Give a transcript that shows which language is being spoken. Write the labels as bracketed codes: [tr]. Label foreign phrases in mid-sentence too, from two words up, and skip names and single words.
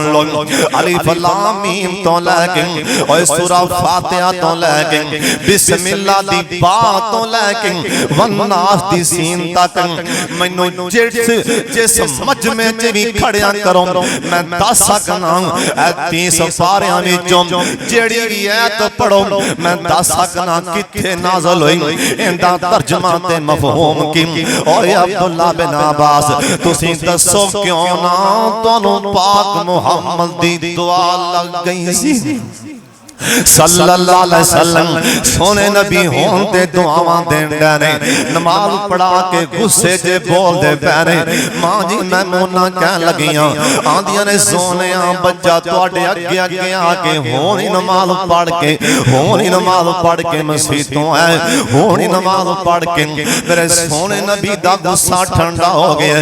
[pa] لو، الف لام میم توں لے کے اوئے سورہ فاتحہ توں لے کے بسم اللہ دی با توں لے کے والناس دی سین تک مینوں جس مجمعے چ بھی کھڑیا کرو میں دس سکنا اے 30 پاریاں وچوں جہڑی بھی آیت پڑھو میں دس سکنا کتھے نازل ہوئی، ایہدا ترجمہ تے مفہوم کی. اوئے عبداللہ بن عباس تسی دسو کیوں نہ تہانوں پاک محمد دی دعا لگ گئی سی [ar] صلى الله عليه وسلم. [pa] سوہنے نبی ہون تے دعاواں دیندے نیں، نماز پڑھا کے غصے چ بولدے پئے سن. ماں جی میمونہ کہن لگیاں آندیاں نیں سوہنیا بچہ تہاڈے اگے اگے آ کے ہون ہی نماز پڑھ کے ہون ہی نماز پڑھ کے مسیتوں ہے ہون ہی نماز پڑھ کے میرے سوہنے نبی دا غصہ ٹھنڈا ہو گیا.